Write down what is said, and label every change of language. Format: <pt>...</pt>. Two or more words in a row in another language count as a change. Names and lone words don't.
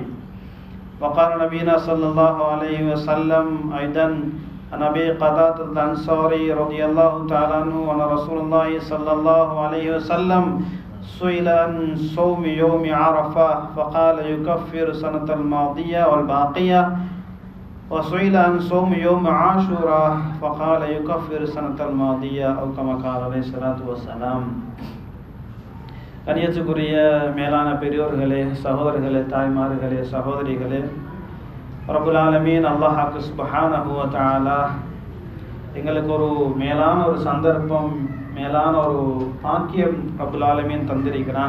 <ar>وقال نبينا صلى الله عليه وسلم أيضا عن أبي قتادة الأنصاري رضي الله تعالى عنه أن رسول الله صلى الله عليه وسلم سئل عن صوم يوم عرفة فقال: يكفر سنة الماضية والباقية. وسئل عن صوم يوم عاشوراء فقال: يكفر سنة الماضية أو كما قال عليه الصلاة والسلام.</ar> <ta>கண்ணியத்துக்குரிய மேலான பெரியோர்களே, சகோதரர்களே, தாய்மார்களே, சகோதரிகளே,</ta> <ar>رب العالمين الله سبحانه وتعالى</ar> <ta>எங்களுக்கு ஒரு மேலான ஒரு சந்தர்ப்பம், மேலான ஒரு பாக்கியம்</ta> <ar>رب العالمين</ar> <ta>தந்திருக்கிறான்.</ta>